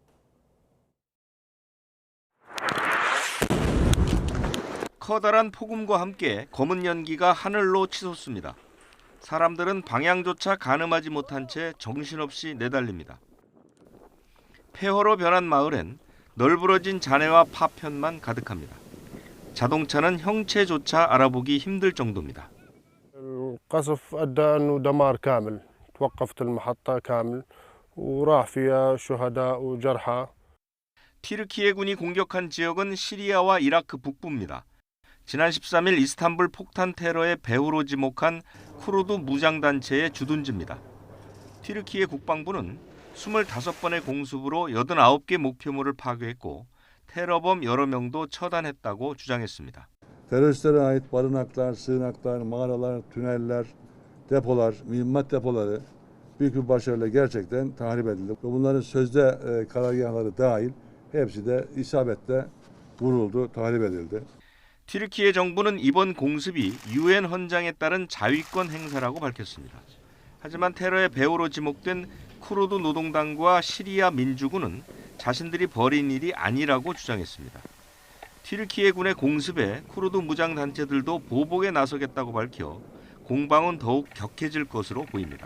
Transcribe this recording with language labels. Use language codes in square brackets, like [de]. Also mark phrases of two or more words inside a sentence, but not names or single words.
[ko] 커다란 폭음과 함께 검은 연기가 하늘로 치솟습니다. 사람들은 방향조차 가늠하지 못한 채 정신없이 내달립니다. 폐허로 변한 마을엔 널브러진 잔해와 파편만 가득합니다. 자동차는 형체조차 알아보기 힘들 정도입니다. [ar] القصف أدى أنه دمار كامل توقفت المحطة كامل وراح فيها شهداء وجرحى. [ko] 튀르키예군이 공격한 지역은 시리아와 이라크 북부입니다. 지난 13일 이스탄불 폭탄 테러의 배후로 지목한 쿠르드 무장단체의 주둔지입니다. 튀르키예 국방부는 25번의 공습으로 89개 목표물을 파괴했고 테러범 여러 명도 처단했다고 주장했습니다. [tr] Teröristlere ait barınaklar, sığınaklar, mağaralar, tüneller, depolar, mühimmat depoları büyük bir başarıyla gerçekten tahrip edildi. Bunların sözde karargahları dahil hepsi de isabetle vuruldu, tahrip edildi. [ko] 튀르키예 정부는 이번 공습이 UN 헌장에 따른 자위권 행사라고 밝혔습니다. 하지만 테러의 배후로 지목된 쿠르드 노동당과 시리아 민주군은 자신들이 벌인 일이 아니라고 주장했습니다. 튀르키예군의 공습에 쿠르드 무장단체들도 보복에 나서겠다고 밝혀 공방은 더욱 격해질 것으로 보입니다.